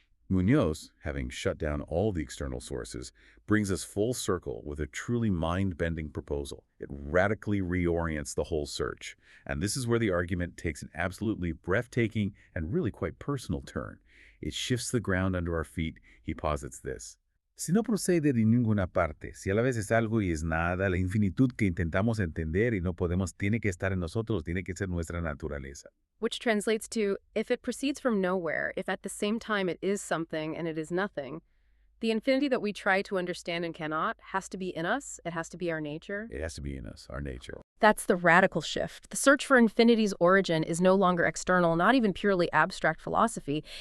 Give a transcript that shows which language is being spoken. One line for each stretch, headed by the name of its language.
English: Muñoz, having shut down all the external sources, brings us full circle with a truly mind-bending proposal. It radically reorients the whole search. And this is where the argument takes an absolutely breathtaking and really quite personal turn. It shifts the ground under our feet. He posits this.
Spanish: Si no procede de ninguna parte, si a la vez es algo y es nada, la infinitud que intentamos entender y no podemos tiene que estar en nosotros, tiene que ser nuestra naturaleza.
English: Which translates to, if it proceeds from nowhere, if at the same time it is something and it is nothing, the infinity that we try to understand and cannot has to be in us, it has to be our nature. It has to be in us, our nature. That's the radical shift. The search for infinity's origin is no longer external, not even purely abstract philosophy.